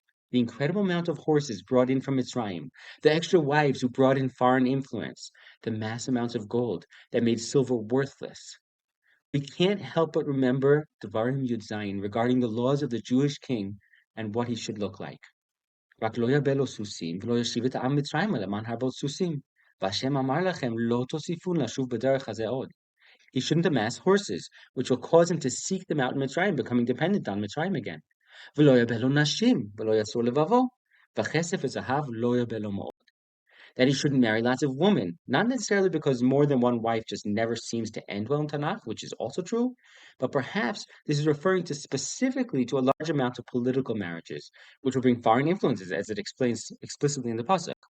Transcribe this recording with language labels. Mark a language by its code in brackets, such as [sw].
[en] The incredible amount of horses brought in from Mitzrayim, the extra wives who brought in foreign influence, the mass amounts of gold that made silver worthless. We can't help but remember Devarim Yud Zayin regarding the laws of the Jewish king and what he should look like. [he] רק לא ירבה סוסים, ולא ישיב את העם מצרימה למען הרבות סוסים. והשם אמר לכם, לא תוסיפון לשוב בדרך הזה עוד. [en] He shouldn't amass horses, which will cause him to seek them out in Mitzrayim, becoming dependent on Mitzrayim again. [he] ולא ירבה נשים, ולא יצור לבבו. וכסף וזהב לא ירבה מאוד. [en] That he shouldn't marry lots of women, not necessarily because more than one wife just never seems to end well in Tanakh, which is also true, but perhaps this is referring to specifically to a large amount of political marriages, which will bring foreign influences, as it explains explicitly in the pasuk.